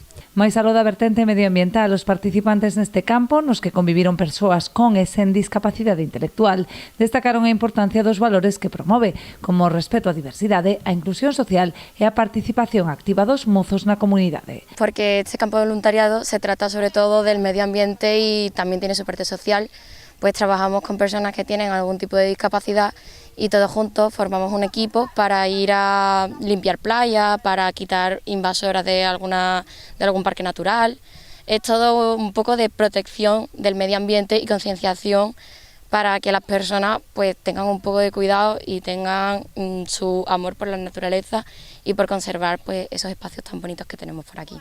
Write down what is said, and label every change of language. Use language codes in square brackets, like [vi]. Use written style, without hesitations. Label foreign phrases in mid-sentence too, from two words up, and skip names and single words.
[gl] Mais aló da vertente medioambiental, os participantes neste campo, nos que conviviron persoas con e sen discapacidade intelectual, destacaron a importancia dos valores que promove, como o respeto á diversidade, a inclusión social e a participación activa dos mozos na comunidade. [es] Porque este campo de voluntariado se trata sobre todo del medio ambiente y también tiene su parte social, pues trabajamos con personas que tienen algún tipo de discapacidad y todos juntos formamos un equipo para ir a limpiar playa, para quitar invasoras de algún parque natural. Es todo un poco de protección del medio ambiente y concienciación para que las personas tengan un poco de cuidado y tengan su amor por la naturaleza y por conservar esos espacios tan bonitos que tenemos por aquí.